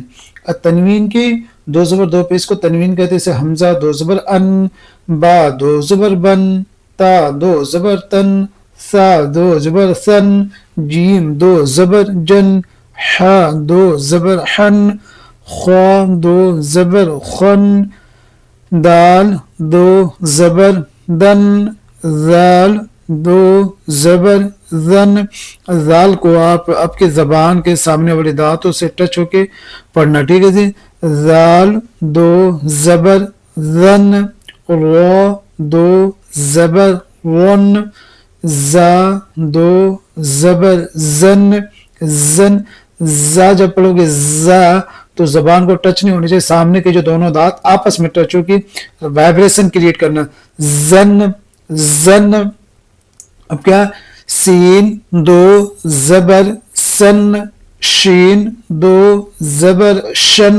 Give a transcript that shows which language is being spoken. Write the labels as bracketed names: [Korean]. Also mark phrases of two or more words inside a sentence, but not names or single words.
[Urdu] تنوین کی دو زبر دو پیش کو تنوین کہتے ہیں، جیسے حمزہ دو زبر ان، با دو زبر بن، تا دو زبر تن، سا دو زبر سن، جیم دو زبر جن، ح دو زبر حن، خوا دو زبر خن، دال دو زبر دن، ذال دو زبر زن۔ ذال کو آپ کے زبان کے سامنے والی دانتوں سے ٹچ ہو کے پڑھنا، ٹھیک ہے جی؟ ذال دو زبر زن، را دو زبر ون، زا دو زبر زن، زن۔ زا جب پڑھو گے زا تو زبان کو ٹچ نہیں ہونی چاہیے، سامنے کے جو دونوں دانت آپس میں ٹچ ہو کے [English] vibration create [Urdu] کرنا، زن زن۔ اب کیا؟ سین دو زبر سن، شین دو زبر شن۔